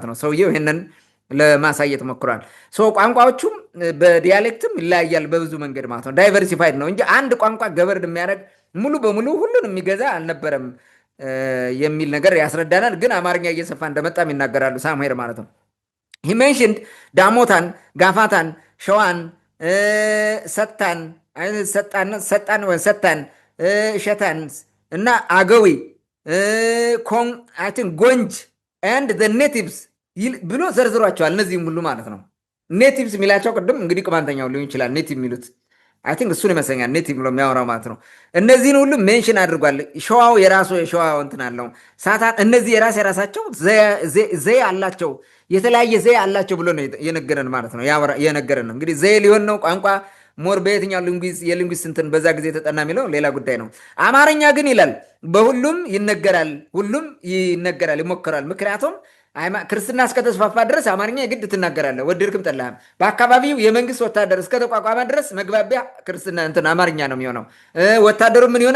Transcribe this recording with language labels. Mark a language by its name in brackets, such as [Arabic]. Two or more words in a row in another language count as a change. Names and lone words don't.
[Amharic] ነው። ሰውየው ይህንን ለማሳየት ሞክሯል። ቋንቋዎቹም በዲያሌክትም ይለያያል በብዙ መንገድ ማለት ነው። ዳይቨርሲፋይድ ነው እንጂ አንድ ቋንቋ ገበርድ የሚያደርግ ሙሉ በሙሉ ሁሉን የሚገዛ አልነበረም የሚል ነገር ያስረዳናል። ግን አማርኛ እየሰፋ እንደመጣም ይናገራሉ ሳሙኤል ማለት ነው። [English] he mentioned [Amharic] ዳሞታን፣ ጋፋታን፣ ሸዋን፣ ሰጣን፣ ሸታን እና አገዊ ጎንጅ [English] and the natives [Amharic] ብሎ ዘርዝሯቸዋል። እነዚህም ሁሉ ማለት ነው። ኔቲቭስ የሚላቸው ቅድም እንግዲህ ቅማንተኛው ሊሆን ይችላል። ኔቲቭ የሚሉት [English] I think [Amharic] እሱን ይመስለኛል ኔቲቭ ብሎ የሚያወራው ማለት ነው። እነዚህን ሁሉ ሜንሽን አድርጓል። ሸዋው የራሱ የሸዋው እንትን አለው። ሳታን እነዚህ የራሳቸው ዘዬ አላቸው፣ የተለያየ ዘዬ አላቸው ብሎ ነው የነገረን ማለት ነው። የነገረን ነው እንግዲህ ዘዬ ሊሆን ነው ቋንቋ ሞር በየትኛው የሊንጉዊስት እንትን በዛ ጊዜ የተጠና የሚለው ሌላ ጉዳይ ነው። አማርኛ ግን ይላል በሁሉም ይነገራል፣ ሁሉም ይነገራል፣ ይሞከራል። ምክንያቱም ክርስትና እስከተስፋፋ ድረስ አማርኛ የግድ ትናገራለህ፣ ወደድክም ጠላህም። በአካባቢው የመንግስት ወታደር እስከተቋቋመ ድረስ መግባቢያ ክርስትና እንትን አማርኛ ነው የሚሆነው። ወታደሩ ምን ይሆናል?